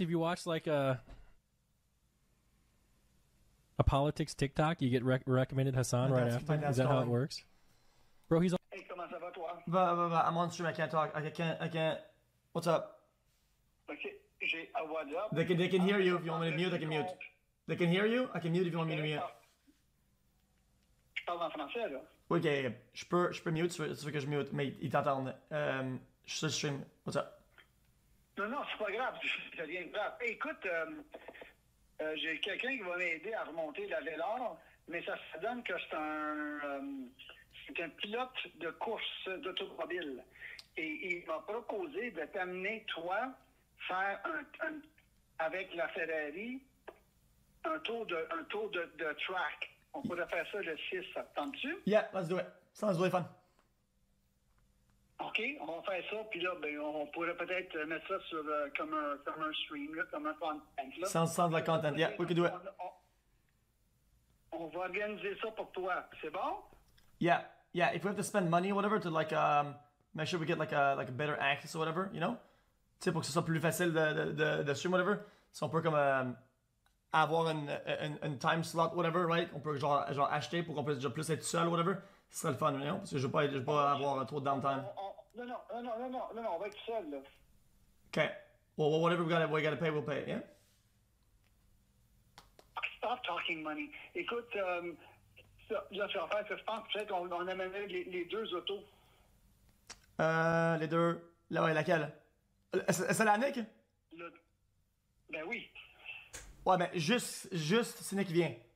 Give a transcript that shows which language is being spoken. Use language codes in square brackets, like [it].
[en] If you watch like a politics TikTok, you get recommended Hasan right after? Is that how it works? Bro, he's on. Hey, [fr] comment ça va toi? [en] I'm on stream, I can't talk. I can't. What's up? They can hear you. If you want me to mute, I can mute. They can hear you? I can mute if you want me to mute. [fr] Je parle en français, là. Oui, ok. Je peux mute, tu veux que je mute, mais ils t'entendent. Je suis sur le stream. [en] What's up? [fr] Non, c'est pas grave. C'est rien de grave. Hey, écoute, j'ai quelqu'un qui va m'aider à remonter la Vélor, mais ça donne que c'est un pilote de course d'automobile. Et il m'a proposé de t'amener, toi, faire avec la Ferrari, un tour de track. On pourrait faire ça le 6, ça te tente-tu? [en] Yeah, let's do it. Sounds really fun. [fr] OK, on va faire ça, puis là, ben, on pourrait peut-être mettre ça sur comme un stream, là, comme un content. Là. [en] Sounds like content, yeah, we can do it. [fr] On va organiser ça pour toi, c'est bon? [en] Yeah, if we have to spend money or whatever to like make sure we get like a better access or whatever, you know? [fr] Tu sais, pour que ce soit plus facile de stream whatever, si on peut comme avoir une time slot whatever, right? On peut genre acheter pour qu'on puisse déjà plus être seul whatever. Ce serait le fun, [en] you know? [fr] Parce que je veux pas avoir trop de downtime. Non, on va être seul, là. [en] Okay. Well, whatever we gotta pay, we'll pay, yeah? Stop talking money. [fr] Écoute, là, tu vas faire que je pense peut-être qu'on amènerait les deux autos. Les deux... Là, ouais, laquelle? C'est la Nick? Ben oui. Ouais, mais juste, c'est qui vient.